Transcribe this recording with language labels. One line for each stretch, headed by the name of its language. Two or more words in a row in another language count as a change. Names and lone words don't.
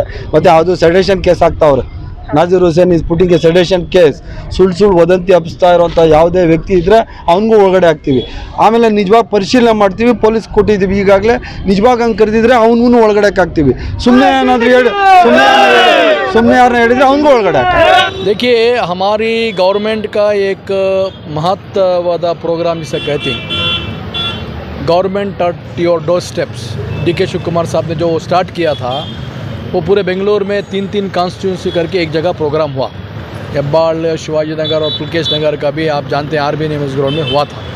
Kannada: ಮತ್ತು ಅದು
English: sedition case
Kannada: ಹಾಕ್ತಾವ್ರೆ.
English: Nazir Hussain is putting a sedition case.
Kannada: ಸುಳ್ಳು ವದಂತಿ ಹಬ್ಬಿಸ್ತಾ ಇರೋಂಥ ಯಾವುದೇ ವ್ಯಕ್ತಿ ಇದ್ದರೆ ಅವನಿಗೂ ಒಳಗಡೆ ಹಾಕ್ತೀವಿ. ಆಮೇಲೆ ನಿಜವಾಗಿ ಪರಿಶೀಲನೆ ಮಾಡ್ತೀವಿ, ಪೊಲೀಸ್ ಕೊಟ್ಟಿದ್ದೀವಿ ಈಗಾಗಲೇ. ನಿಜವಾಗಿ ಹಂಗೆ ಕರೆದಿದ್ರೆ ಅವನಿಗೂ ಒಳಗಡೆ ಹಾಕ್ತೀವಿ. ಸುಮ್ಮನೆ ಏನಾದರೂ ಸುಮ್ಮನೆ ಯಾರನ್ನ ಹೇಳಿದರೆ ಅವನಿಗೂ ಒಳಗಡೆ ಹಾಕ್ತೀವಿ.
Hindi: देखिए, हमारी गवर्नमेंट का एक महत्ववादा प्रोग्राम जिसे कहते हैं,
English: government at your door steps,
Hindi: DK शिव कुमार साहब ने जो स्टार्ट किया था, वो पूरे बेंगलोर में 3 कॉन्स्टिट्यूंसी करके एक जगह प्रोग्राम हुआ. हेब्बाल, शिवाजी नगर और पुलकेश नगर का भी आप जानते हैं RB न्यूज़ ग्राउंड में हुआ था.